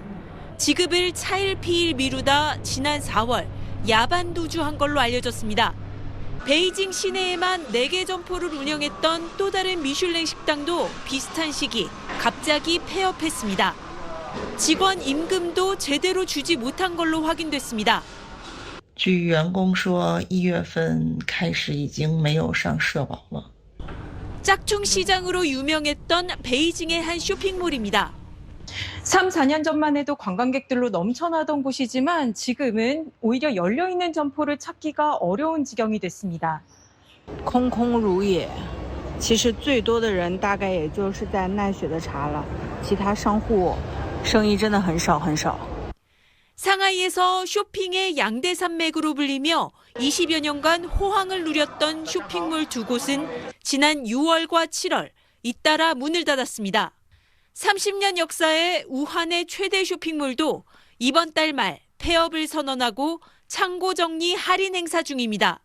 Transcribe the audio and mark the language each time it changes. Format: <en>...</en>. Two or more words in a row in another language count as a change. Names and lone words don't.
<ko>지급을 차일피일 미루다 지난 4월 야반도주한 걸로 알려졌습니다. 베이징 시내에만 4개 점포를 운영했던 또 다른 미슐랭 식당도 비슷한 시기 갑자기 폐업했습니다. 직원 임금도 제대로 주지 못한 걸로 확인됐습니다.</ko> <zh>据员工说，1月份开始已经没有上社保了。</zh> <ko>짝퉁 시장으로 유명했던 베이징의 한 쇼핑몰입니다. 3, 4년 전만 해도 관광객들로 넘쳐나던 곳이지만 지금은 오히려 열려있는 점포를 찾기가 어려운 지경이 됐습니다.</ko> <zh>空空如也，其实最多的人大概也就是在奈雪的茶了，其他商户生意真的很少很少。</zh> <ko>상하이에서 쇼핑의 양대 산맥으로 불리며 20여 년간 호황을 누렸던 쇼핑몰 2곳은 지난 6월과 7월 잇따라 문을 닫았습니다. 30년 역사의 우한의 최대 쇼핑몰도 이번 달 말 폐업을 선언하고 창고 정리 할인 행사 중입니다.</ko>